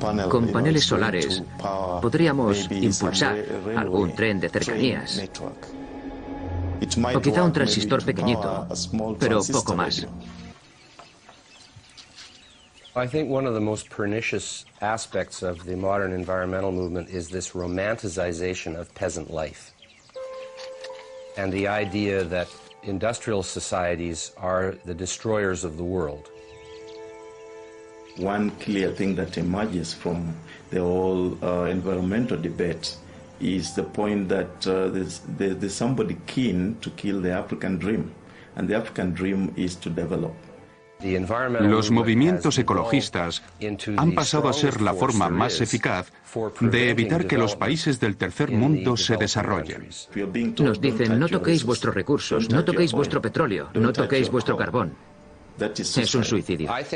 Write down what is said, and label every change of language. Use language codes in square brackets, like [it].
[es] Con paneles solares podríamos impulsar algún tren de cercanías. O quizá un transistor pequeñito, pero poco más. [en] I think one of the most pernicious aspects of the modern environmental movement is this romanticization of peasant life. And the idea that industrial societies are the destroyers of the world. One clear thing that emerges from the whole environmental debate is the point that there's somebody keen to kill the African dream, and the African dream is to develop. [es] Los movimientos ecologistas han pasado a ser la forma más eficaz de evitar que los países del tercer mundo se desarrollen. Nos dicen, no toquéis vuestros recursos, no toquéis vuestro petróleo, no toquéis vuestro carbón. Es un suicidio.